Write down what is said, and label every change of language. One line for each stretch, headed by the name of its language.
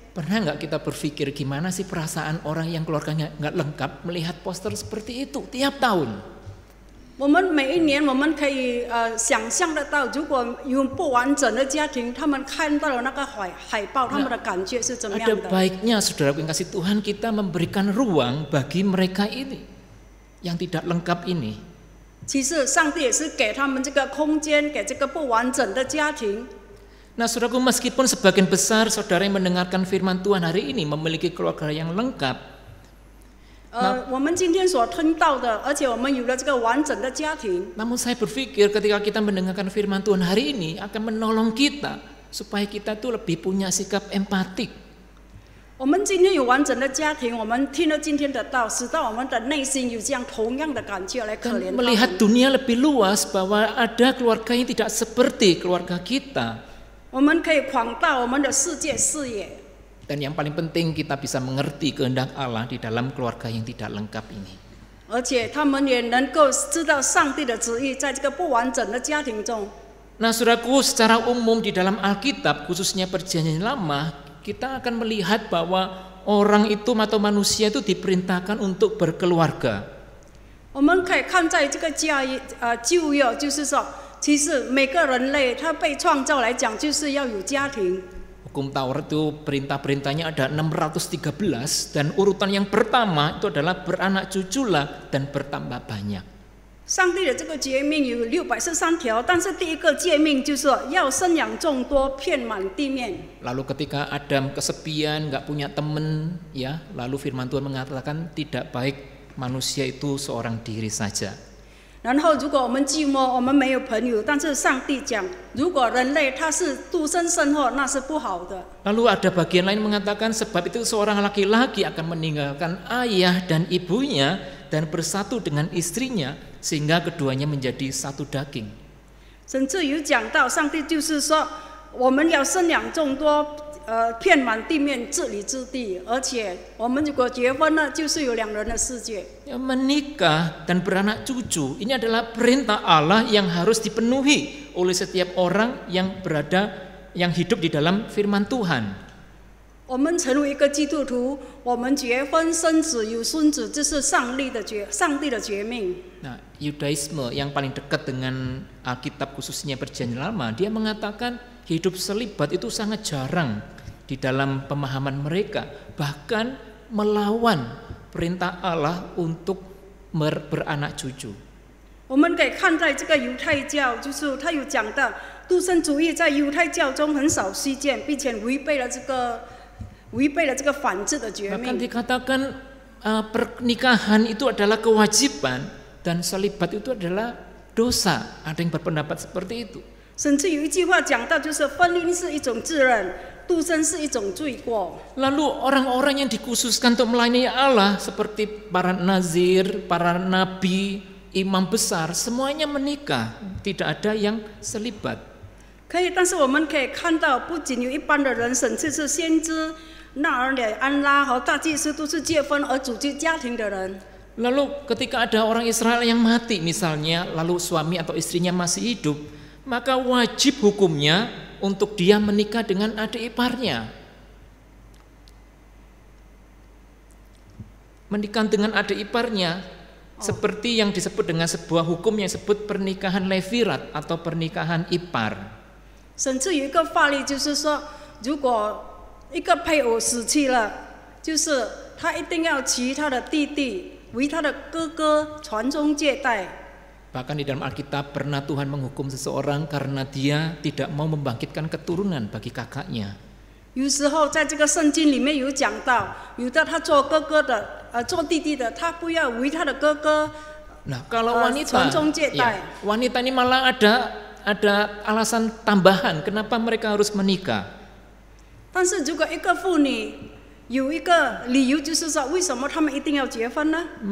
Indonesian: Pernah nggak kita berpikir gimana sih perasaan orang yang keluarganya nggak lengkap melihat poster seperti itu tiap tahun?
Chinese: 我们每一年，我们可以想象得到，如果有不完整的家庭，他们看到了那个海报，他们的感觉是怎么样
Indonesian: Ada
Chinese: 的？
Indonesian: baiknya saudaraku yang kasih Tuhan kita memberikan ruang bagi mereka ini yang tidak lengkap ini.
Chinese: 其实上帝也是给他们这个空间，给这个不完整的家庭。
Indonesian: Nah, saudaraku, meskipun sebagian besar saudara yang mendengarkan firman Tuhan hari ini memiliki keluarga yang lengkap,
Chinese: 我们今天所听到的，而且我们有了这个完整的家庭。
Indonesian: namun saya berpikir ketika kita mendengarkan firman Tuhan hari ini akan menolong kita supaya kita tuh lebih punya sikap empatik.
Chinese: 我们今天有完整的家庭，我们听了今天的道，使到我们的内心有这样同样的感觉来可怜
Indonesian: Dan
Chinese: 他
Indonesian: melihat
Chinese: 们。
Indonesian: dunia lebih luas bahwa ada keluarga yang tidak seperti keluarga kita.
Chinese: 我们可以扩大我们的世界视野。
Indonesian: Dan yang paling penting kita bisa mengerti kehendak Allah di dalam keluarga yang tidak lengkap ini.
Chinese: 而且他们也能够知道上帝的旨意，在这个不完整的家庭中。
Indonesian: Nah, saudaraku, secara umum di dalam Alkitab, khususnya Perjanjian Lama, kita akan melihat bahwa orang itu atau manusia itu diperintahkan untuk berkeluarga.
Chinese: 我我们可以看在这个旧约，就是说，其实每个人类他被创造来讲，就是要有家庭。
Indonesian: Hukum Taurat itu perintah-perintahnya ada 613 dan urutan yang pertama itu adalah beranak cuculah dan bertambah banyak.
Chinese: 上帝的这个诫命有613条，但是第一个诫命就是要生养众多，遍满地面。
Indonesian: Lalu ketika Adam kesepian, nggak punya teman, ya, lalu Firman Tuhan mengatakan tidak baik manusia itu seorang diri saja.
Chinese: 然后，如果我们寂寞，我们没有朋友，但是上帝讲，如果人类他是独身生活，那是不好的。
Indonesian: Lalu ada bagian lain mengatakan sebab itu seorang laki-laki akan meninggalkan ayah dan ibunya dan bersatu dengan istrinya sehingga keduanya menjadi satu daging.
Chinese: 甚至有讲到，上帝就是说，我们要生养众多，遍满地面，治理之地。而且，我们如果结婚了，就是有2人的世界。
Indonesian: Menikah dan beranak cucu ini adalah perintah Allah yang harus dipenuhi oleh setiap orang yang hidup di dalam firman Tuhan.
Chinese: 我们成为一个基督徒，我们结婚生子有孙子，这是上帝的诫命。
Indonesian: Nah, Yudaisme yang paling dekat dengan Alkitab khususnya Perjanjian Lama, dia mengatakan hidup selibat itu sangat jarang di dalam pemahaman mereka, bahkan melawan perintah Allah untuk beranak cucu.
Chinese: 我们可以看在这个犹太教，就是他有讲到独身主义在犹太教中很少稀见，并且违背了这个反制的诫
Indonesian: Bahkan
Chinese: 命。
Indonesian: dikatakan pernikahan itu adalah kewajiban dan selibat itu adalah dosa. Ada yang berpendapat seperti itu.
Chinese: 甚至有一句话讲到，就是婚姻是一种自认，独身是一种罪过。
Indonesian: Lalu orang-orang yang dikhususkan untuk melayani Allah seperti para nazir, para nabi, imam besar, semuanya menikah, tidak ada yang selibat.
Chinese: 可以，但是我们可以看到，不仅有一般的人，甚至是先知、纳尔里、安拉和大祭司都是结婚而组织家庭的人。
Indonesian: Lalu ketika ada orang Israel yang mati misalnya, lalu suami atau istrinya masih hidup, maka wajib hukumnya untuk dia menikah dengan adik iparnya. Menikah dengan adik iparnya seperti yang disebut dengan sebuah hukum yang disebut pernikahan levirat atau pernikahan ipar.
Chinese: 甚至有一个法律，就是说，如果一个配偶死去了，就是他一定要娶他的弟弟为他的哥哥传宗接代。
Indonesian: Bahkan di dalam Alkitab pernah Tuhan menghukum seseorang karena dia tidak mau membangkitkan keturunan bagi kakaknya.
Chinese: 有时候在这个圣经里面有讲到，有的他做哥哥的，做弟弟的，他不要为他的哥哥。
Indonesian: Nah, kalau wanita,
Chinese: 传宗接代。
Indonesian: wanita ini malah ada alasan tambahan kenapa mereka harus menikah.
Chinese: 但是如果一个妇女有一个理由，就是说为什么他们一定要结婚呢？